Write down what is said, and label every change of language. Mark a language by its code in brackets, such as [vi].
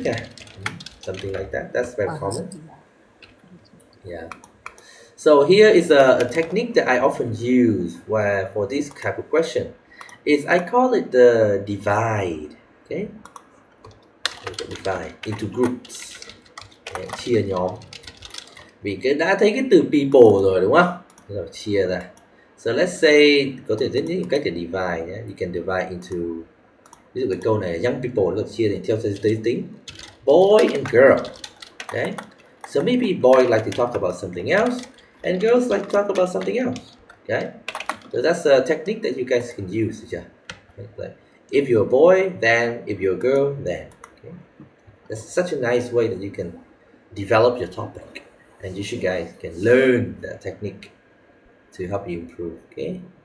[en] Yeah. Something like that. That's very common. Yeah. So here is a technique that I often use for this type of question. is I call it the divide. Okay, divide into groups. [vi] Đấy, chia nhóm. Vì đã thấy cái từ people rồi đúng không? Rồi chia ra. [en] So let's say [vi] có thể rất những cách để divide nhé. [en] You can divide into, [vi] ví dụ cái câu này young people nó chia thành theo giới tính, [en] boy and girl. Okay, so maybe boy like to talk about something else and girls like to talk about something else. Okay, so that's a technique that you guys can use. Okay? Like, if you're a boy, then; if you're a girl, then. Okay? That's such a nice way that you can develop your topic, and you should guys can learn that technique to help you improve. Okay.